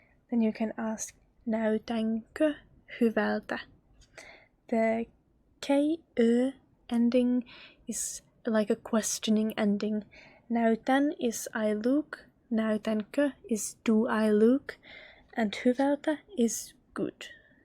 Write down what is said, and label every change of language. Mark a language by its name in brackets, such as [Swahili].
[English] Then you can ask [Finnish] näytänkö hyvältä? [English] The k-ö ending is like a questioning ending. Näytän is I look, näytänkö is do I look, and hyvältä is good.